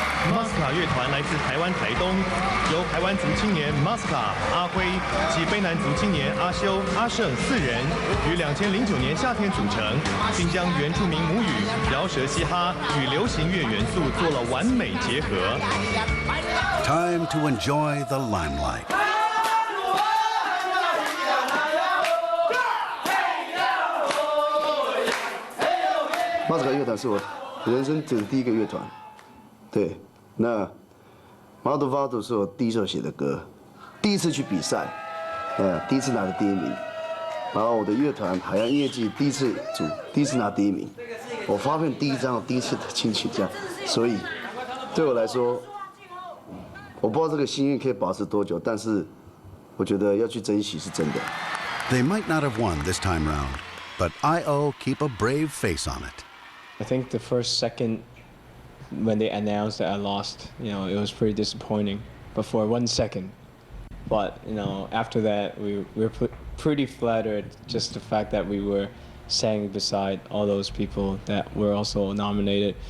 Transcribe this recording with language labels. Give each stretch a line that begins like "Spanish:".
Chinese: Matsuka 乐团来自台湾台东，由台湾族青年 Matsuka 阿辉及卑南族青年阿修、阿胜4人于2009年夏天组成，并将原住民母语、饶舌嘻哈与流行乐元素做了完美结合。
English: Time to enjoy the limelight.
Chinese: Matsuka 乐团是我人生的第一个乐团，对。那《Vado Vado》是我第一首写的歌，第一次去比赛，第一次拿的第1名。然后我的乐团海洋音乐季第一次组，第一次拿第1名。我发片第1张，我第一次的金曲奖，所以对我来说，我不知道这个幸运可以保持多久，但是我觉得要去珍惜是真的。
English: They might not have won this time round, but I.O. keep a brave face on it. I think the first second when they announced that I lost, it was pretty disappointing, but for 1 second. But, after that, we were pretty flattered, just the fact that we were sang beside all those people that were also nominated.